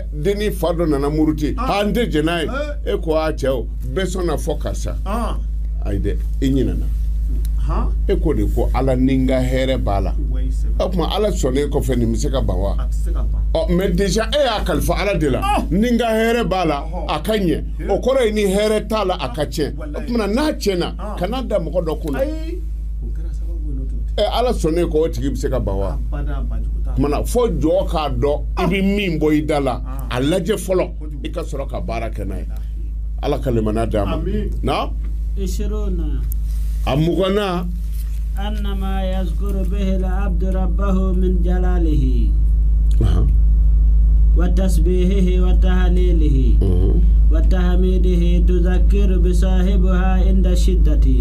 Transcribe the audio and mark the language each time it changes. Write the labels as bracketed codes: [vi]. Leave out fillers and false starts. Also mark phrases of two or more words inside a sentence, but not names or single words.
[bm] denni fa dɔ nana muruti n tɛ jɛn n'a ye e ko cɛw bɛɛ sɔnna fɔ karisa ayi dɛ i ɲinɛna e ko de ko ala ni n ka hɛrɛ b'a la o tuma ala sɔnnen kɔfɛ nin bɛ se ka ban wa [fr] mais déjà [bm] e y'a kalifa ala de la ni n ka hɛrɛ b'a la a ka ɲɛ o kɔrɔ ye ni hɛrɛ t'a la a ka tiɲɛ o tuma n'a tiɲɛna kana da mɔgɔ dɔ kunna ala sɔnnen ko o tigi bɛ se ka ban wa kumana fo jɔ k'a dɔn i bɛ min bɔ i da la a lajɛ fɔlɔ i ka sɔrɔ ka baara kɛ n'a ye ala ka limaniya d'a ma na أمغنا [ar] أنما يذكر به العبد ربه من جلاله وتسبيحه وتهليله وتحميده تذكر بصاحبها عند الشدة